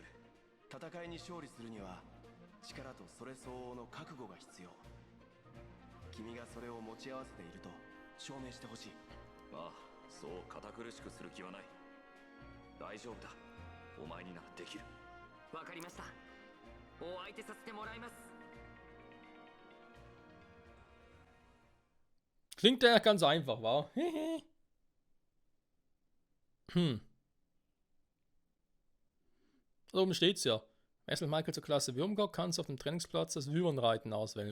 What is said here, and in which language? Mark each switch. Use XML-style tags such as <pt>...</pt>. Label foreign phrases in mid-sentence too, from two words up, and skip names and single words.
<ja>戦いに勝利するには力とそれ相応の覚悟が必要。君がそれを持ち合わせていると証明してほしい。ああ、そう堅苦しくする気はない。大丈夫だ。お前にならできる。わかりました。お相手させてもらいます。</ja> <de>Klingt ja ganz einfach, wa? Da oben steht's ja. Wechselt Michael zur Klasse Würmgott, kannst auf dem Trainingsplatz das Wyvernreiten auswählen.</de>